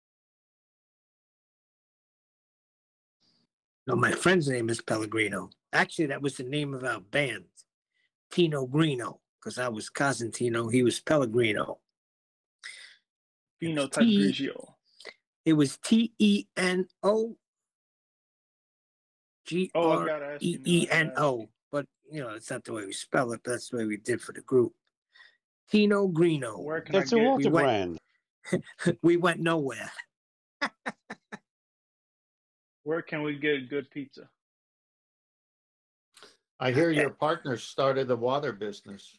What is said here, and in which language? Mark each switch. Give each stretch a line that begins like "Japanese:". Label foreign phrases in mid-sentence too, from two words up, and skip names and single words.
English: No, my friend's name is Pellegrino. Actually, that was the name of our band, Tino Grino, because I was Cosentino, he was Pellegrino. Pino type Grigio. It was T-E-N-O G-R-E-E-N-O. But, it's not the way we spell it, but that's the way we did for the group. Tino Grino. That's a water brand. We went nowhere. Where can we get good pizza? I hear your partner started a water business.